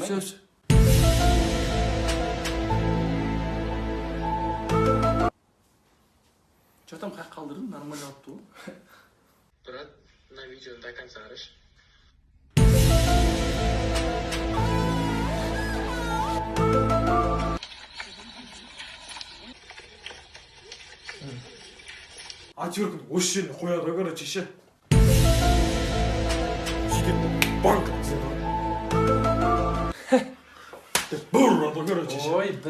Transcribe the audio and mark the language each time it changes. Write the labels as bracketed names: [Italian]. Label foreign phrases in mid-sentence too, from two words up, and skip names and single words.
[Kazakh] Сөз. [Russian] Что там, как қалдырдың? [Kazakh] Нормально алыпты ғой. [Russian] Брат, на видео до конца арыш. [Kazakh] Отвертку осы жеріне қояды, короче, ше. Сөйтіп банк бұррады, короче.